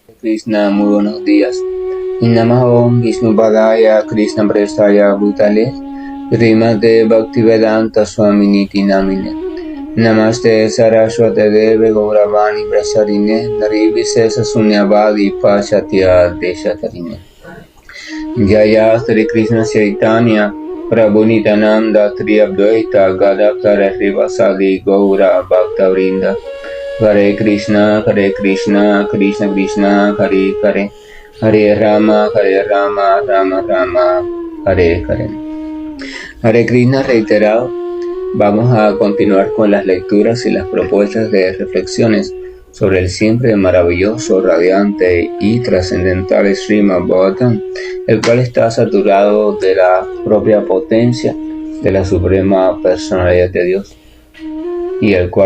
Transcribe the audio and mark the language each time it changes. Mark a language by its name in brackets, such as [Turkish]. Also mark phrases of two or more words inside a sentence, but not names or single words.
[Spanish] Krishna, muy buenos días. [Sanskrit] Namaho Vishnupadaya Krishna Prestaya Bhutale Srimate Bhaktivedanta Swaminiti Namine Namaste Saraswate Deve Gauravani Prasarine Narivise Sunyavadi Pachatya Deshatarine Jaya Sri Krishna Chaitanya Prabhu Nityananda Tri Advaita Gadadhara Srivasadi Gaura Bhakta Vrinda Hare Krishna, Krishna Krishna, Hare Hare, Hare Rama, Rama Rama, Hare Hare. [Spanish] Hare Krishna reiterado. Vamos a continuar con las lecturas y las propuestas de reflexiones sobre el siempre maravilloso, radiante y trascendental Srimad Bhagavatam, el cual está saturado de la propia potencia de la suprema personalidad de Dios, y el cual